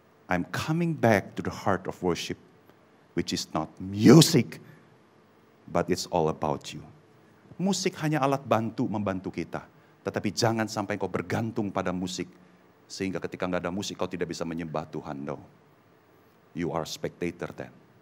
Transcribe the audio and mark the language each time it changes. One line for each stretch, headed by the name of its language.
English: I'm coming back to the heart of worship, which is not music, but it's all about you.
Indonesian: Musik hanya alat bantu membantu kita, tetapi jangan sampai kau bergantung pada musik, sehingga ketika nggak ada musik kau tidak bisa menyembah Tuhan.
English: No, you are spectator then.